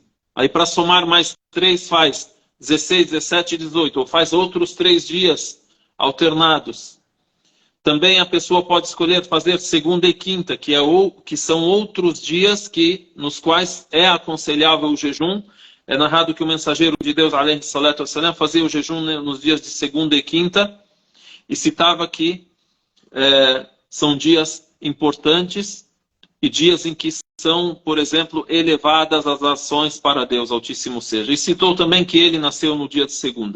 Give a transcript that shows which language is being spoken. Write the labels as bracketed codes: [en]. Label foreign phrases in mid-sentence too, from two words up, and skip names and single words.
[pt] Aí para somar mais 3 faz 16, 17 e 18, ou faz outros 3 dias alternados. Também a pessoa pode escolher fazer segunda e quinta, que são outros dias nos quais é aconselhável o jejum. É narrado que o mensageiro de Deus, [ar] عليه الصلاة والسلام, [pt] fazia o jejum nos dias de segunda e quinta, e citava que são dias importantes e dias em que são, por exemplo, elevadas as ações para Deus Altíssimo seja. E citou também que ele nasceu no dia de segunda.